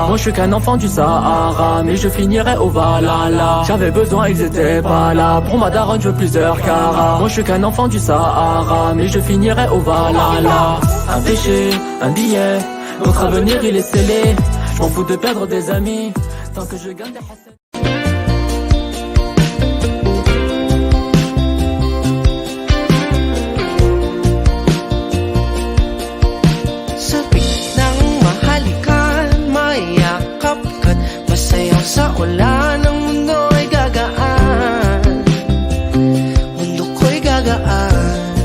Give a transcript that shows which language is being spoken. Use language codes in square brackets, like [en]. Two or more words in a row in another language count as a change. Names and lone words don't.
[fr] Moi je suis qu'un enfant du Sahara, mais je finirai au Valhalla. J'avais besoin, ils étaient pas là. Pour ma daronne je veux plusieurs carats. Moi je suis qu'un enfant du Sahara, mais je finirai au Valhalla. Un péché, un billet, notre avenir il est scellé. Je m'en fous de perdre des amis, tant que je gagne des recettes. [tl] Sa ulan ng mundo ay gagaan, mundo ko'y gagaan.